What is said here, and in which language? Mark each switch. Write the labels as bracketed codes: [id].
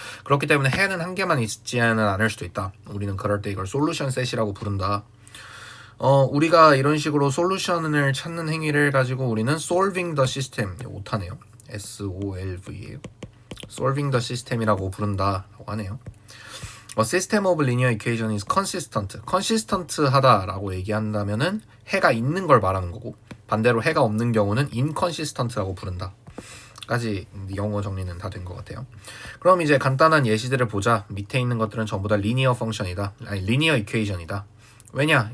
[ko] 그렇기 때문에 해는 한 개만 있지는 않을 수도 있다. 우리는 그럴 때 이걸 솔루션 셋이라고 부른다. 우리가 이런 식으로 솔루션을 찾는 행위를 가지고 우리는 [en] solving the system, [ko] 오타네요. solv예요. [en] solving the system [ko] 이라고 부른다라고 하네요. [en] A system of linear equation is consistent. [ko] consistent하다라고 얘기한다면은 해가 있는 걸 말하는 거고, 반대로 해가 없는 경우는 inconsistent라고 부른다. 까지 영어 정리는 다 된 것 같아요. 그럼 이제 간단한 예시들을 보자. 밑에 있는 것들은 전부 다 리니어 펑션이다. 아니, 리니어 이퀘이션이다. 왜냐?